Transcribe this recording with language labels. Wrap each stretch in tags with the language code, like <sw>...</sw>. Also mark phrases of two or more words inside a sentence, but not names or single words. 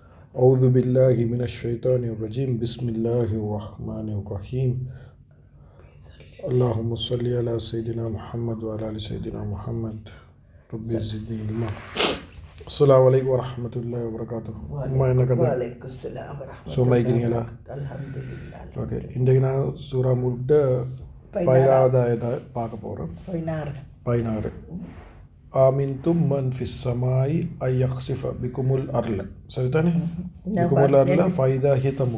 <ar>أعوذ بالله من الشيطان الرجيم بسم الله الرحمن الرحيم اللهم صل على سيدنا محمد وعلى آل سيدنا محمد رب زدني علما. السلام عليكم ورحمة الله وبركاته. وعليكم السلام ورحمة الله</ar> <ta>சும்மாய்க்கிறீங்களா? அல்ஹம்துலில்லாஹ். ஓகே, இன்றைக்கு நான் சூரா முல்கிட்ட 16வது ஆயத்தை பார்க்க போகிறோம். 16.</ta> <ar>أأمنتم من في السماء أن يخسف بكم الأرض. சரிதானே? بكم الأرض فإذا هي تمور.</ar>